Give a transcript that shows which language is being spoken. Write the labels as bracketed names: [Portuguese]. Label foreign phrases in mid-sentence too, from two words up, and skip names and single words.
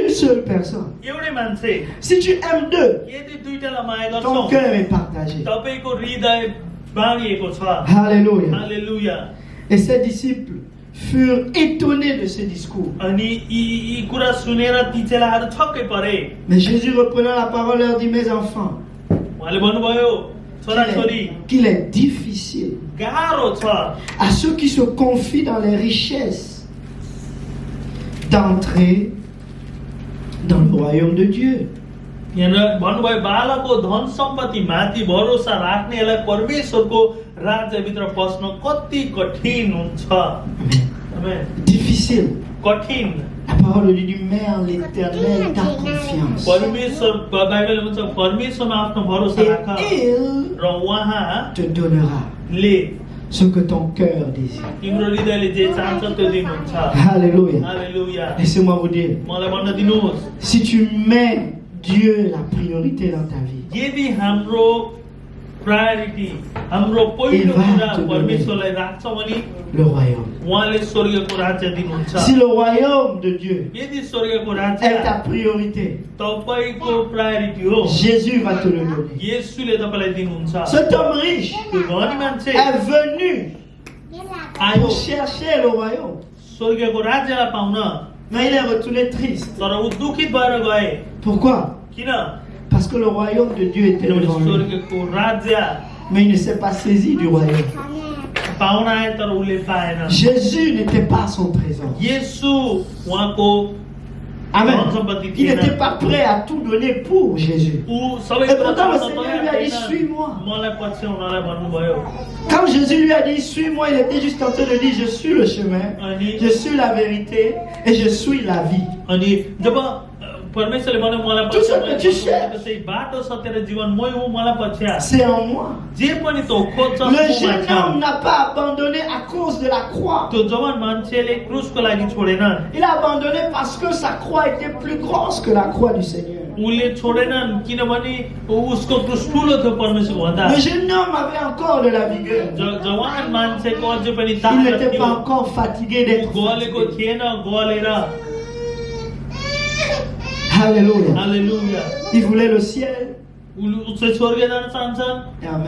[French] une seule personne. [Nepali] एउटै मान्छे [French] Si tu aimes deux, [Nepali] यदि दुईटालाई माया [French] ton [Nepali] गर्छौ [French] cœur est partagé. [Nepali] तपाईको हृदय बाँडिएको छ [French] Alléluia. [Nepali] हालेलुया [French] Et ses disciples furent étonnés de ce discours. [Nepali] अनि यी कुरा सुनेर ती चेलाहरू छक्कै परे [French] Mais Jésus, reprenant la parole, leur dit, mes enfants, [Nepali] उहाँले भन्नुभयो छोराछोरी [French] qu'il est difficile [Nepali] गाह्रो छ [French] à ceux qui se confient dans les richesses d'entrer dans le royaume de Dieu. [Nepali] यहाँ भन्नुभयो बालकको धन सम्पत्ति माथि भरोसा राख्नेलाई परमेश्वरको राज्यभित्र पस्न कति कठिन हुन्छ आमेन। [French] Difficile. [Nepali] कठिन [French] La parole de Dieu dit, mets en l'éternel ta confiance. [Nepali] परमेश्वर बाइबलले भन्छ परमेश्वरमा आफ्नो भरोसा राख [French] Et il [Nepali] र उहाँले [French] te donnera ce que ton cœur désire. [Nepali] तिम्रो हृदयले जे चाहन्छ त्यो दिनुहुन्छ [French] Alléluia. [Nepali] हालेलुया [French] Laissez-moi vous dire, [Nepali] मलाई भन्न दिनुहोस् [French] si tu mets Dieu la priorité dans ta vie, [Nepali] यदि हाम्रो प्रायोरिटी हाम्रो पहिलो कुरा परमेश्वरलाई राख्छ भने [French] le royaume. [Nepali] उहाँले स्वर्गको राज्य दिनुहुन्छ [French] Si le royaume de Dieu [Nepali] यदि स्वर्गको राज्य [French] est ta priorité, [Nepali] तपाईको प्रायोरिटी हो [French] Jésus va te le donner. [Nepali] येशूले तपाईलाई दिनुहुन्छ [French] Cet homme riche [Nepali] त्यो धनी मान्छे [French] est venu [Nepali] आयो [French] pour chercher le royaume. [Nepali] स्वर्गको राज्यलाई पाउन [French] Mais il est retourné triste. [Nepali] तर ऊ दुखित भएर गए [French] Pourquoi? [Nepali] किन [French] Parce que le royaume de Dieu était [Nepali] किनभने [French] devant lui. [Nepali] स्वर्गको राज्य [French] Mais il ne s'est pas saisi du royaume. [Nepali] पाउन आए तर उसले पाएन [French] Jésus n'était pas son trésor. [Nepali] येशू उहाँको [French] Amen. [Nepali] धन सम्पत्ति [French] Il [Nepali] थिएन [French] n'était pas prêt à tout donner pour Jésus. [Nepali] ऊ सबै [French] Et [Nepali] कुरा [French] pourtant, le [Nepali] छोड्न [French] Seigneur [Nepali] तयार [French] lui a dit, [Nepali] थिएन। [French] suis-moi. [Nepali] मलाई पछ्याउनलाई भन्नुभयो [French] Quand Jésus lui a dit, suis-moi, il était juste en train de dire, je suis le chemin, [Nepali] अनि [French] je suis la vérité et je suis la vie. [Nepali] अनि जब परमेश्वरले भन्यो मलाई [French] Tout [Nepali] पछ्या [French] ce que tu cherches. [Nepali] त्यसै बाटो सत्य र जीवन मै हुँ मलाई पछ्या [French] C'est en moi. [Nepali] जे पनि तँ खोज्छस् [French] Le [Nepali] ममा [French] jeune [Nepali] छ। [French] homme n'a pas abandonné à cause de la croix. [Nepali] त्यो जवान मान्छेले क्रुसको लागि छोडेनन् [French] Il a abandonné parce que sa croix était plus grosse que la croix du Seigneur. [Nepali] उसले छोडेनन् किनभने उसको क्रुस ठुलो थियो परमेश्वरको भन्दा [French] Le jeune homme avait encore de la vigueur. [Nepali] जवान मान्छेको अझै पनि [French] Il [Nepali] ताकत [French] n'était [Nepali] थियो [French] pas encore fatigué d'être [Nepali] गलेको [French] fatigué. [Nepali] थिएन गलेर [French] Alléluia. [Nepali] हालेलुया [French] Il voulait le ciel [Nepali] उसले स्वर्ग जान चाहन्छ [French] et en même temps, [Nepali] अनि एउटै समय [French] il voulait le monde.